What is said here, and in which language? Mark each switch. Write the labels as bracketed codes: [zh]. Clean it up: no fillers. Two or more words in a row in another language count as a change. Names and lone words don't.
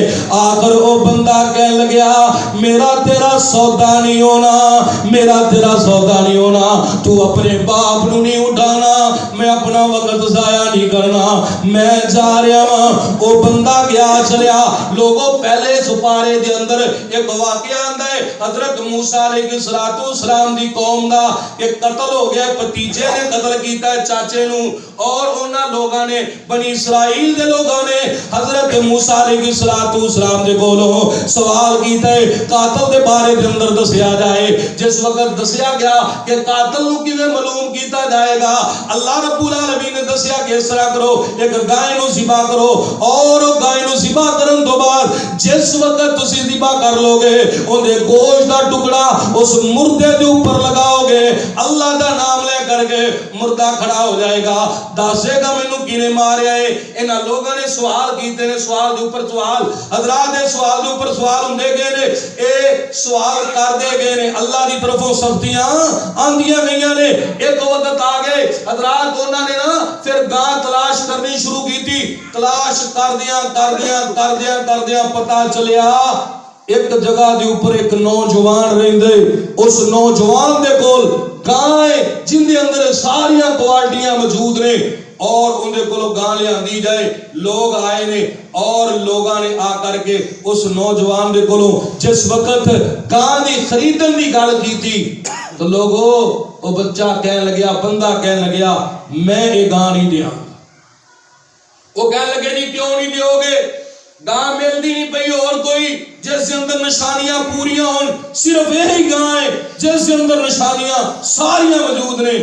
[pa] آخر او بندہ کہنے لگیا میرا تیرا سودا نہیں ہونا، میرا تیرا سودا نہیں ہونا، تو اپنے باپ نو نہیں اٹھانا، میں اپنا وقت ضائع نہیں کرنا، میں جا رہا ہوں۔ او بندہ گیا چلیا۔ لوگوں پہلے سپارے دے اندر ایک واقعہ آندا ہے حضرت موسیٰ علیہ السلام دی قوم دا کہ قتل ہو گیا، بھتیجے نے قتل کیتا ہے چاچے نو، اور انہاں لوگاں نے بنی اسرائیل دے لوگاں نے حضرت موسیٰ علیہ السلام دے کولوں سوال کیتا ہے قاتل دے بارے دے اندر دسیا جائے۔ جس وقت دسیا گیا کہ قاتل نو کیویں معلوم کیتا جائے گا، اللہ رب العالمین نے دسیا کہ اس طرح کرو، ایک گائے نو ذبح کرو، اور گائے نو ذبح کرن تو بعد جس وقت تسی ذبح کر لو گے اندے گوشت دا ٹکڑا اس مردے دے اوپر لگاؤ گے، اللہ دا نام لے کر کے مردہ کھڑا ہو جائے گا، دسے گا مینوں کینے ماریا ہے۔ انہاں لوگوں نے سوال کیتے نے، سوال دے اوپر سوال، حضرات دے سوال دے اوپر سوال ہوندے گئے نے، اے سوال کر دے گئے نے، اللہ دی طرفوں سختیاں آندیاں گئیاں نے۔ ایک وقت آ گئے حضرات انہاں نے نا پھر گاں تلاش کرنی شروع کی تھی، تلاش کردیاں پتہ چلیا ایک جگہ دے اوپر ایک نوجوان رہندے، اس نوجوان دے کول گائے جن دے اندر ساریاں کوالٹیاں موجود نے، اور ان دے کولوں گاں لے آندی جائے۔ لوگ آئے نے اور لوگاں نے آ کر کے اس نوجوان دے کولوں جس وقت گاں دی خریدن دی گل کی تھی تو لوگوں وہ بچہ کہنے لگیا، بندہ کہنے لگیا میں یہ گاں نہیں دیا۔ وہ کہنے لگے جی کیوں نہیں دیو گے؟ گاں ملتی نہیں پئی اور کوئی جس کے اندر نشانیاں پوریاں ہون، صرف یہی گاں ہے جس کے اندر نشانیاں ساریاں موجود نے۔